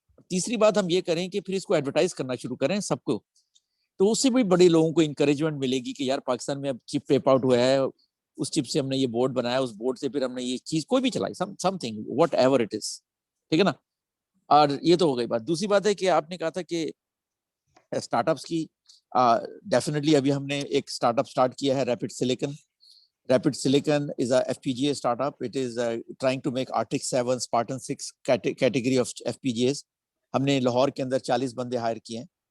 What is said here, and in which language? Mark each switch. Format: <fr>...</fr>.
<ur>تیسری بات ہم یہ کریں کہ پھر اس کو ایڈورٹائز کرنا شروع کریں سب کو, تو اس سے بھی بڑے لوگوں کو انکریجمنٹ ملے گی کہ یار پاکستان میں اب چپ ٹیپ آؤٹ ہوا ہے, اس چپ سے ہم نے یہ بورڈ بنایا, اس بورڈ سے پھر ہم نے یہ چیز کوئی بھی چلائی,</ur> <en>Something whatever it is.</en> <ur>ٹھیک ہے نا. اور یہ تو ہو گئی بات. دوسری بات ہے کہ آپ نے کہا تھا کہ اسٹارٹ اپس کی, ڈیفینیٹلی ابھی ہم نے ایک اسٹارٹ اپ اسٹارٹ کیا ہے, rapid silicon.</ur> <en>Rapid Silicon is a FPGA startup. It is trying to make Arctic 7, Spartan 6 category of FPGAs.</en> <ur>ہم نے لاہور کے اندر 40 بندے ہائر کیے ہیں.</ur>